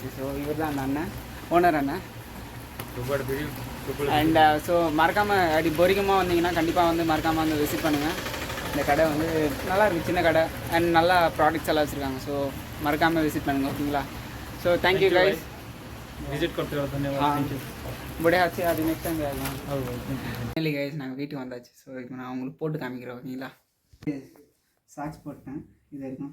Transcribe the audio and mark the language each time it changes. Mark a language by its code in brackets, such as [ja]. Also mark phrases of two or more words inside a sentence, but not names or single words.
[ta] ஸோ இவர் தான் அந்த அண்ணன், ஓனர் அண்ணன். அண்ட் ஸோ மறக்காமல் அப்படி பொறிக்கமாக வந்தீங்கன்னா கண்டிப்பாக வந்து மறக்காமல் வந்து விசிட் பண்ணுங்கள். இந்த கடை வந்து நல்லா இருக்குது, சின்ன கடை அண்ட் நல்லா ப்ராடக்ட்ஸ் எல்லாம் வச்சுருக்காங்க. ஸோ மறக்காமல் விசிட் பண்ணுங்கள், ஓகேங்களா? [en] So thank you guys. [hi] विजिट करते हो धन्यवाद. बड़े अच्छे आदि [en] next time [hi] आएगा. [en] finally guys [ta] நாங்கள் வீட்டுக்கு வந்தாச்சு. ஸோ இப்போ நான் உங்களுக்கு போட்டு காமிக்கிறேன், ஓகேங்களா? சாக்ஸ் போட்டேன். இது இருக்கும்.